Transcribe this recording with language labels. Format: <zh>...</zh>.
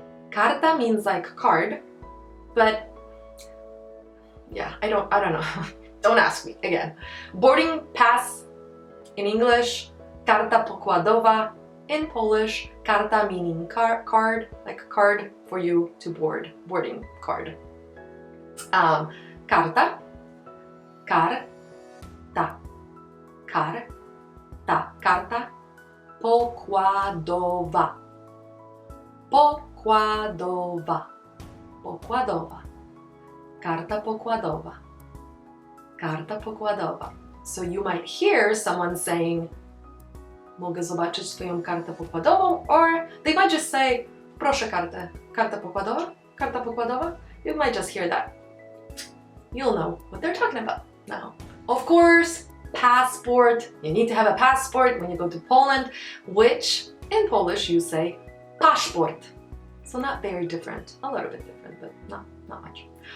<en>KARTA means like card, but yeah, I don't know. Don't ask me again. Boarding pass in English,</en> <pl>KARTA POKŁADOWA.</pl> <en>In Polish, KARTA meaning card, like card for you to board, boarding card.</en> <pl>KARTA, KARTA, KARTA, KARTA, POKładowa, POKładowa, POKładowa, KARTA POKładowa, KARTA POKładowa.</pl> <en>So you might hear someone saying,</en> <pl>mogę zobaczyć twoją kartę pokładową,</pl> <en>or they might just say,</en> <pl>Proszę kartę. Karta pokładowa? Karta pokładowa?</pl> <en>You might just hear that. You'll know what they're talking about now. Of course, passport. You need to have a passport when you go to Poland, which in Polish you say PASZPORT. So not very different. A little bit different, but not much.</en>